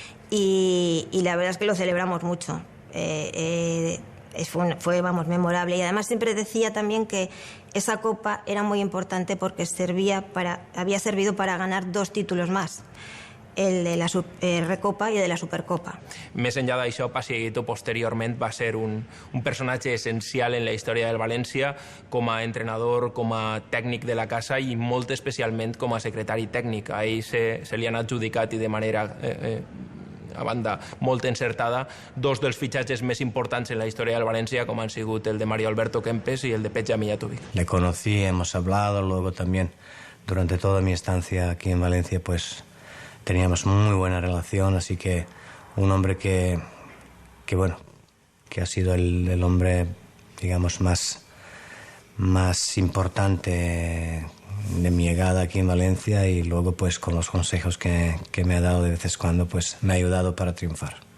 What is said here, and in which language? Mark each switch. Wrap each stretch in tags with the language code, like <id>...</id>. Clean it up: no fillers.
<es>Y la verdad es que lo celebramos mucho. Fue, vamos, memorable. Y además siempre decía también que esa copa era muy importante porque había servido para ganar 2 títulos más.</es> <ca>El de la Recopa i el de la Supercopa. Més enllà d'això, Pasieguito posteriorment va ser un personatge essencial en la història del València com a entrenador, com a tècnic de la casa i molt especialment com a secretari tècnic. A ell se li han adjudicat i de manera a banda molt encertada 2 dels fitxatges més importants en la història del València, com han sigut el de Mario Alberto Kempes y el de Petja Mijatovic.</ca> <es>Le conocí, hemos hablado, luego también durante toda mi estancia aquí en Valencia, pues teníamos muy buena relación, así que un hombre que ha sido el hombre, digamos, más importante de mi llegada aquí en Valencia, y luego pues con los consejos que me ha dado de vez en cuando, pues me ha ayudado para triunfar.</es>